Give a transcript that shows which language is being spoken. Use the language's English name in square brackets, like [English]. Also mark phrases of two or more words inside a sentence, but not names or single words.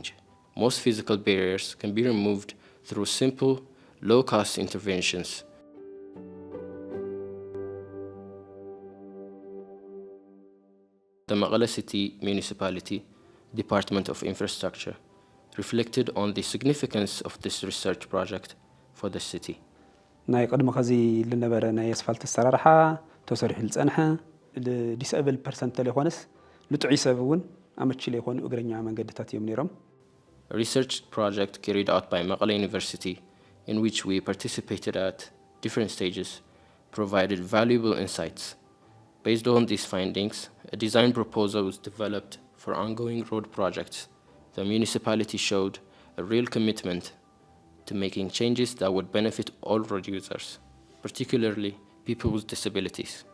[English] Most physical barriers can be removed through simple, low-cost interventions. The Mekelle City Municipality Department of Infrastructure reflected on the significance of this research project for the city. [Tigrinya] ናይ ቀድሞ ከዚ ለነበረ ናይ አስፋልት አሰራርሓ ተሰሪሑ ልጸንሐ [English] disabled person [Tigrinya] ለይኾንስ ልጥዑይ ሰብ እውን አመቺ ለይኾኑ እግረኛ መንገድታት እዮም ነይሮም. [English] A research project carried out by Mekelle University, in which we participated at different stages, provided valuable insights. Based on these findings, a design proposal was developed for ongoing road projects. The municipality showed a real commitment to making changes that would benefit all road users, particularly people with disabilities.